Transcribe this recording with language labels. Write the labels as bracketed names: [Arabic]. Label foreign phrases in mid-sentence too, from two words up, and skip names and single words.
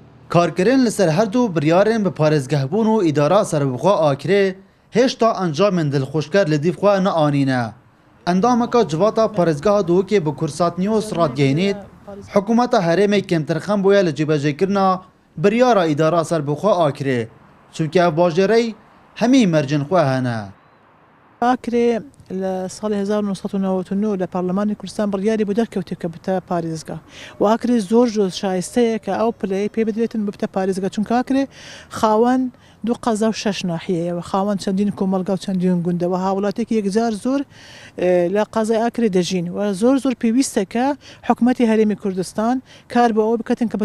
[Kurdish] کارکرین لسر هر دو بریارن به پارێزگهبوون و ئیدارا سەربخوا ئاکرێ هێشتا ئەنجامên dilxweşker li dîv xwe neanîne. Endameka civata parêzgeha Duhokê bi Kursatniyos radgehînît, hikûmeta herêmê kêmtirxem bûye li cîbejêkirina biryara îdara serbixwe akirê. Çûnke ev bajêrey hemî mercên xwe hene. [Central Kurdish] ئاکرێ لە ساڵی 1999 لە پارلەمانی کوردستان بڕیاری بۆ دەرکەوتێت کە بتە پارێزگا و ئاکرێ زۆر شایستەیە کە ئەو پلەی پێ بدرێتن ببتە پارێزگا چونکە ئاکرێ خاوەن 2 قەزا و 6 ناحیەیەوە خاوەن چەندین کۆمەلگا و چەندین گوندەوە هاوڵاتێکی یەکجار زۆر لە قەزای ئاکرێ دەژین و زۆر پێویستە کە حکوومەتی هەرێمی کوردستان کار بۆ ئەوە بکەن کە بە